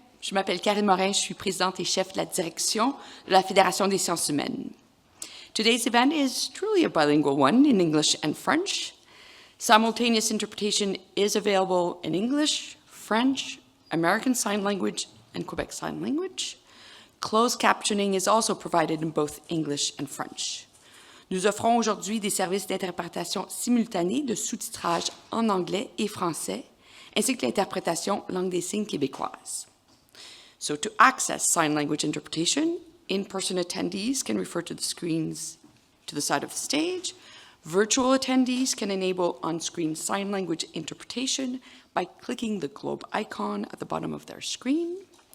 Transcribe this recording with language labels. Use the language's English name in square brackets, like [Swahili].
[French] Je m'appelle Karine Morin, je suis présidente et chef de la direction de la Fédération des sciences humaines. [English] Today's event is truly a bilingual one in English and French. Simultaneous interpretation is available in English, French, American Sign Language, and Quebec Sign Language. Closed captioning is also provided in both English and French. [French] Nous offrons aujourd'hui des services d'interprétation simultanée de sous-titrage en anglais et français, ainsi que l'interprétation langue des signes québécoise. [English] So to access sign language interpretation, in-person attendees can refer to the screens to the side of the stage. Virtual attendees can enable on-screen sign language interpretation by clicking the globe icon at the bottom of their screen.